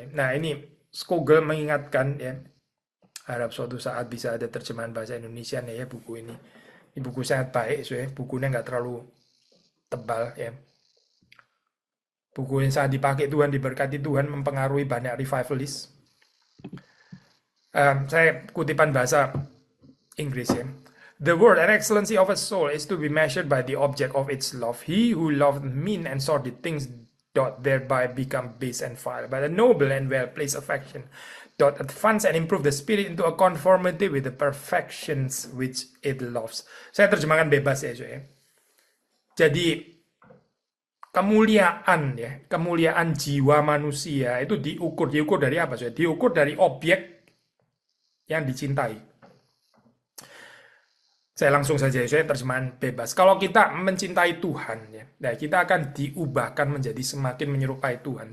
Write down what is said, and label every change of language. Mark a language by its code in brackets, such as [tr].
[id] Nah ini Scougal mengingatkan ya, harap suatu saat bisa ada terjemahan bahasa Indonesia ya buku ini. Ini buku sangat baik, bukunya nggak terlalu tebal ya. Buku yang sangat dipakai Tuhan, diberkati Tuhan, mempengaruhi banyak revivalist. Saya kutipan bahasa Inggris ya. [en] The worth and excellency of a soul is to be measured by the object of its love. He who loved mean and sordid things doth thereby become base and vile. But a noble and well-placed affection doth advance and improve the spirit into a conformity with the perfections which it loves. [id] Saya terjemahkan bebas ya. Jadi kemuliaan jiwa manusia itu diukur dari apa? Diukur dari objek yang dicintai. Saya langsung saja, terjemahan bebas. Kalau kita mencintai Tuhan, kita akan diubahkan menjadi semakin menyerupai Tuhan.